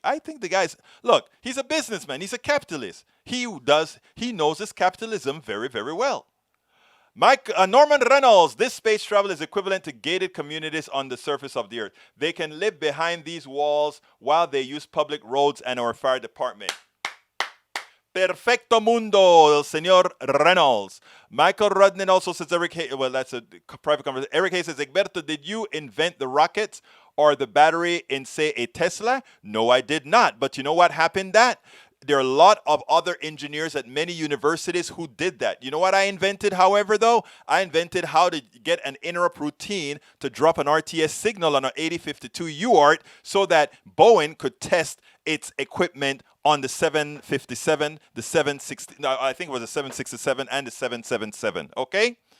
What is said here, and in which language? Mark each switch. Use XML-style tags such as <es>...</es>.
<en>I think the guy's, look, he's a businessman. He's a capitalist. He knows his capitalism very, very well. Norman Reynolds, this space travel is equivalent to gated communities on the surface of the earth. They can live behind these walls while they use public roads and our fire department.</en> <es>Perfecto mundo, el señor Reynolds.</es> <en>Michael Rudnin also says, well, that's a private conversation. Eric Hayes says, Egberto, did you invent the rockets or the battery in, say, a Tesla? No, I did not. But you know what happened that? There are a lot of other engineers at many universities who did that. You know what I invented, however, though? I invented how to get an interrupt routine to drop an RTS signal on an 8052 UART so that Boeing could test its equipment on the 757, the 760, no, I think it was the 767 and the 777, okay?</en>